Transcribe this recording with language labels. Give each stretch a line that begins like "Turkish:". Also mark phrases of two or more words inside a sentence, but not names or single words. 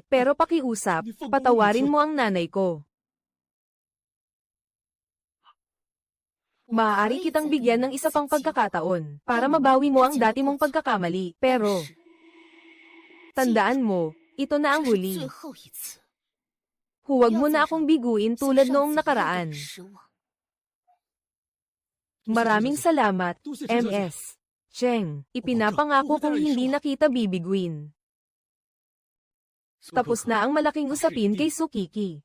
Filipino: Pero pakiusap, patawarin mo ang nanay ko. Maaari kitang bigyan ng isa pang pagkakataon para mabawi mo ang dati mong pagkakamali. Pero, tandaan mo, ito na ang huli.
Chinese: 最后一次，
Filipino: Huwag mo na akong biguin tulad noong nakaraan.
Chinese: 失望。
Filipino: Maraming salamat, MS. Cheng, ipinapangako kong hindi na kita bibiguin. Tapos na ang malaking usapin kay Sukiki.